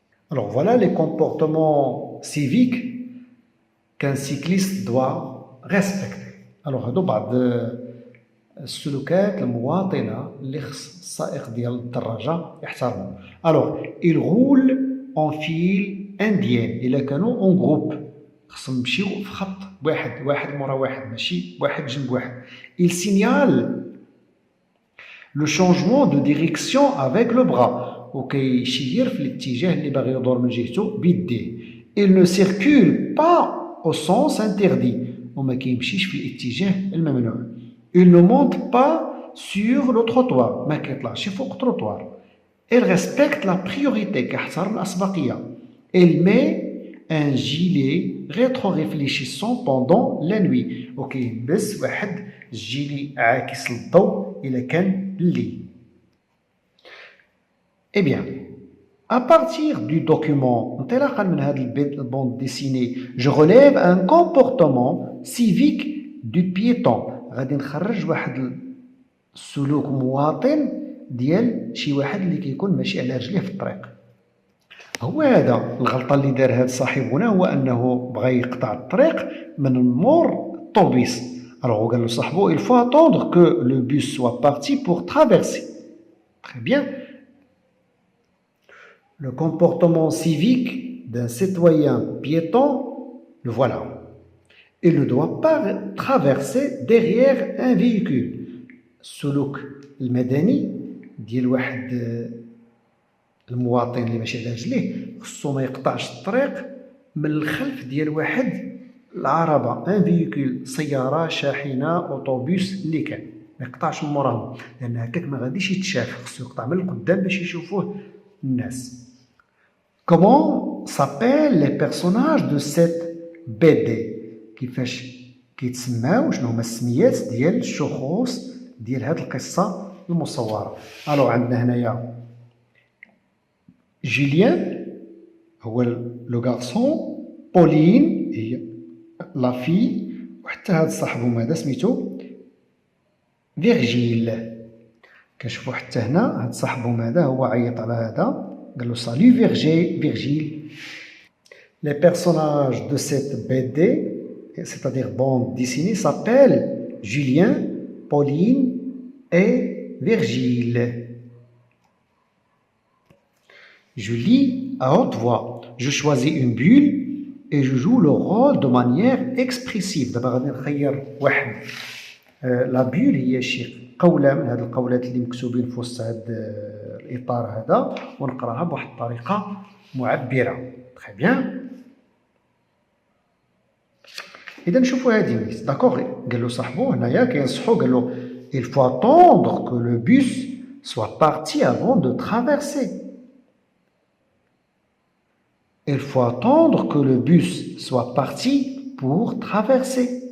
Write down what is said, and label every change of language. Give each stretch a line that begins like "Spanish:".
French: alors voilà les comportements civiques qu'un cycliste doit respecter.
Arabic: alors هادو بعض السلوكات المواطنه اللي خص السائق ديال الدراجه يحترموا. alors
French: il roule en file indienne
Arabic: الا كانوا اون جروب خصهم يمشيو في خط واحد مورا واحد ماشي واحد جنب واحد.
French: il signale le changement de direction avec le bras
Arabic: وكيشير في الاتجاه اللي باغي يدور من جهته بيديه.
French: il ne circule pas au sens interdit
Arabic: وما كيمشيش في الاتجاه الممنوع.
French: il ne monte pas sur le trottoir
Arabic: ما كيطلعش فوق التروطوار.
French: il respecte la priorité
Arabic: كيحترم الأسبقية.
French: il met un gilet rétro-réfléchissant pendant la nuit
Arabic: وكيلبس واحد الجيلي عاكس للضوء إلا كان الليل.
French: Eh bien, à partir du document
Arabic: انطلاقا من هذا البوند ديسيني
French: je relève un comportement civique du piéton.
Arabic: غادي نخرج واحد السلوك مواطن ديال شي واحد اللي كيكون ماشي على رجليه في الطريق. هو هذا الغلطه اللي دار هذا صاحبنا هو انه بغى يقطع الطريق من مور الطوبيس.
French: alors
Arabic: قال له صاحبو
French: il faut attendre que le bus soit parti pour traverser. très bien. le comportement civique d'un citoyen piéton le voilà. il ne doit pas traverser derrière un véhicule.
Arabic: السلوك المدني ديال واحد المواطن اللي ماشي على رجليه خصو ما يقطعش الطريق من الخلف ديال واحد العربه ان فيكول سياره شاحنه اوتوبيس اللي كان ما يقطعش من موراهم لان هكاك ما غاديش يتشاف خصو يقطع من القدام باش يشوفوه الناس.
French: Comment s'appellent les personnages de cette BD؟
Arabic: كيفاش كيتسماو شنو هما السميات ديال الشخوص ديال هاد القصه المصوره؟ الو عندنا هنايا جوليان هو لو غارسون، بولين هي لا في، وحتى هاد صاحبهم هذا سميتو فيرجيل. كنشوفوا حتى هنا هاد صاحبهم هذا هو عيط على هذا قال له سالو فيرجيل.
French: Les personnages de cette BD, c'est-à-dire bande dessinée, s'appellent Julien, Pauline et Virgile. Je lis à haute voix. Je choisis une bulle et je joue le rôle de manière expressive.
Arabic: دابا غادي نخير واحد لا بول هي شي قولة من هاد القولات اللي مكتوبين في وسط هاد الإطار هذا، ونقراها بواحد الطريقة معبرة. تخي بيان. إذا نشوفوا هادي ميس داكوغ. قال له صاحبو هنايا كينصحو، قال له
French: il faut attendre que le bus soit parti avant de traverser. Il faut attendre que le bus soit parti pour traverser.